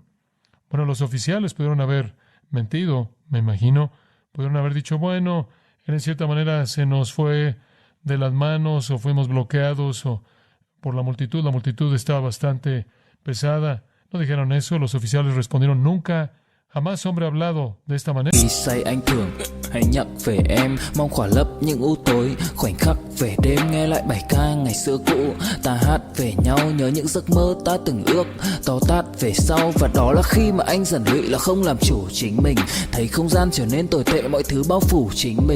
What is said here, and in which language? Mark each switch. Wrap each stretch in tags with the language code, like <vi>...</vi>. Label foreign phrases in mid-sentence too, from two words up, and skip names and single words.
<es>Bueno, los oficiales pudieron haber mentido, me imagino. Pudieron haber dicho, bueno, él en cierta manera se nos fue de las manos o fuimos bloqueados o por la multitud estaba bastante pesada. No dijeron eso, los oficiales respondieron, nunca, jamás hombre ha hablado de esta manera.</es> <vi>Khi say anh thường hay nhắc về em, mong khỏa lấp những u tối, khoảnh khắc về đêm nghe lại bài ca ngày xưa cũ. Ta hát về nhau nhớ những giấc mơ ta từng ước, to tát về sau và đó là khi mà anh dần lụy là không làm chủ chính mình. Thấy không gian trở nên tồi tệ, mọi thứ bao phủ chính mình.</vi>